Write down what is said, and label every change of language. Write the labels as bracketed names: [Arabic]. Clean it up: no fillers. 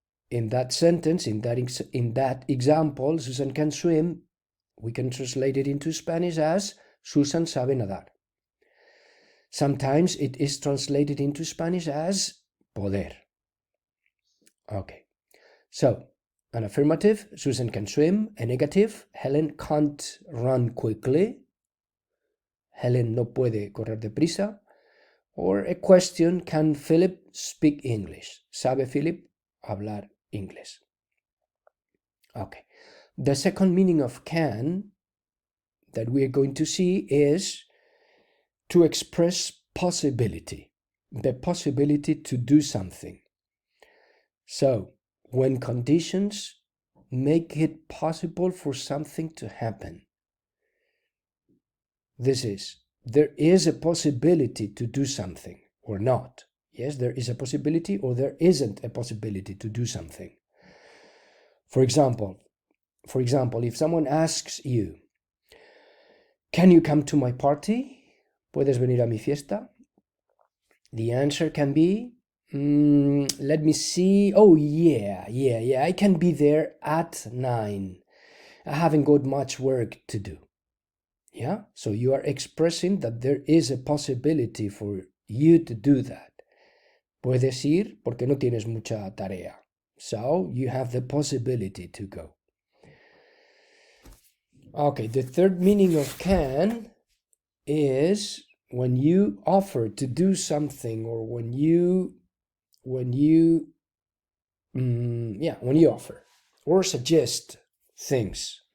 [English] In that sentence, in that example, Susan can swim, we can translate it into Spanish as [Spanish] Susan sabe nadar. [English] Sometimes it is translated into Spanish as poder. Okay, so an affirmative, Susan can swim. A negative, Helen can't run quickly. [Spanish] Helen no puede correr deprisa. [English] Or a question, can Philip speak English? [Spanish] ¿Sabe Philip hablar inglés? [English] Okay. The second meaning of can that we are going to see is to express possibility, the possibility to do something. So, when conditions make it possible for something to happen. This is, there is a possibility to do something or not. Yes, there is a possibility or there isn't a possibility to do something. For example, if someone asks you, can you come to my party? [Spanish] ¿Puedes venir a mi fiesta? [English] The answer can be, let me see. Oh, yeah, I can be there at 9. I haven't got much work to do. Yeah, so you are expressing that there is a possibility for you to do that. [Spanish] Puedes ir porque no tienes mucha tarea. [English] So you have the possibility to go. Okay, the third meaning of can is when you offer to do something, or when you offer or suggest things.